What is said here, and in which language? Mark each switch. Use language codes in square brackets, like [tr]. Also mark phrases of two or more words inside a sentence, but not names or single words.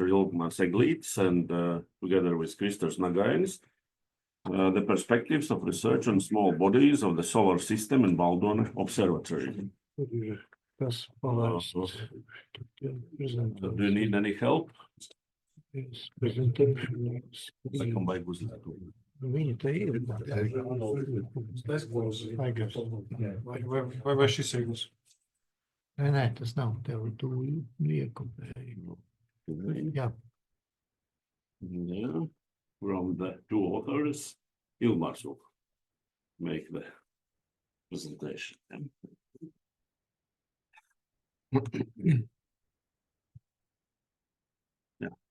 [en] Ilgmārs Eglītis, and together with Kristers Nagainis, the perspectives of research on small bodies of the solar system in Baldone Observatory. Do you need any help? Yes, presentation. [lv] Laikam vajag uzlikt. Viņa te ir. Vai šis ir jūs? Nē, tas nav. Tev tu liekupēji. Jā. [en] Yeah. From the two authors, Ilgmārs will make the presentation. Yeah.